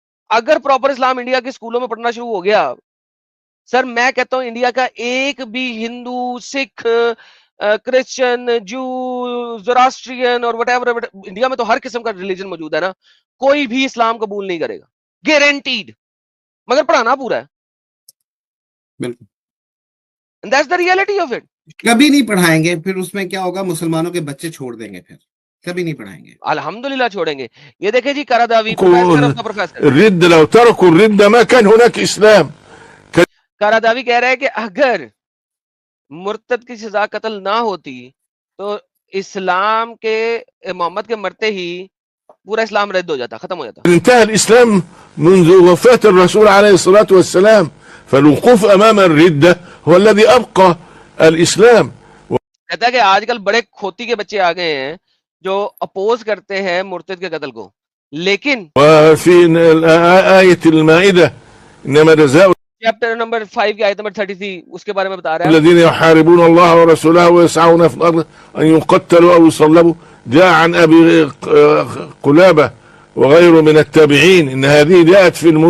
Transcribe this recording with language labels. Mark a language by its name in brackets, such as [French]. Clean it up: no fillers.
[Urdu] اگر پراپر اسلام انڈیا کے اسکولوں میں پڑھنا شروع ہو گیا, سر میں کہتا ہوں انڈیا کا ایک بھی ہندو, سکھ, کرسچن, جو, زوراسٹرین اور وٹ ایور, انڈیا میں تو ہر قسم کا ریلیجن موجود ہے نا, کوئی بھی اسلام قبول نہیں کرے گا, گارنٹیڈ. مگر پڑھانا پورا ہے. بالکل, [English] That's the reality of it. [Urdu] کبھی نہیں پڑھائیں گے, پھر اس میں کیا ہوگا, مسلمانوں کے بچے چھوڑ دیں گے, پھر کبھی نہیں پڑھائیں گے. الحمدللہ چھوڑیں گے. یہ دیکھیں جی کراداوی پروفیسر [Arabic] الرد لو تركوا الرد ما كان هناك اسلام. [Urdu] کراداوی کہہ رہا ہے کہ اگر مرتد کی سزا قتل نہ ہوتی تو اسلام کے محمد کے مرتے ہی پورا اسلام رد ہو جاتا, ختم ہو جاتا. [Arabic] انتهى الاسلام منذ وفاة الرسول عليه الصلاة والسلام, فالوقوف امام الردة هو الذي ابقى الاسلام. [Urdu] کہتا ہے کہ آج کل بڑے کھوتی کے بچے آ گئے ہیں جو اپوز کرتے ہیں مرتد کے قتل کو, لیکن [Arabic] وفي آية المائدة انما جزاء [Urdu] چیپٹر نمبر 5 کی آیت نمبر 33 اس کے بارے میں بتا رہا ہے. [Arabic] الذين يحاربون الله ورسوله ويسعون في الارض ان يقتلوا او يصلبوا. جاء عن ابي قلابة وغيره من التابعين ان هذه جاءت في